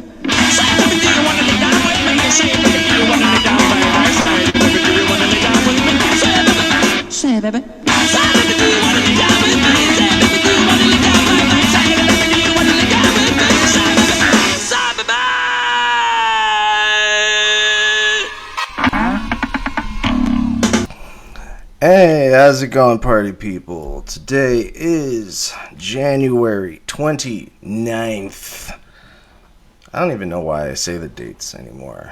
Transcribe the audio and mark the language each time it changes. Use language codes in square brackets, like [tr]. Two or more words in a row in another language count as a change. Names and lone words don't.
[en] Say, baby, do you wanna lay down with me? Say, baby, do you wanna lay down by my side? Baby, do you wanna lay down with me? Say, baby. Say, baby. Say, baby, do you wanna lay down with me? Say, baby, do you wanna lay down by my side? Baby, do you wanna lay down with me? Say, baby. Say, baby. Hey, how's it going, party people? Today is January 29th. I don't even know why I say the dates anymore.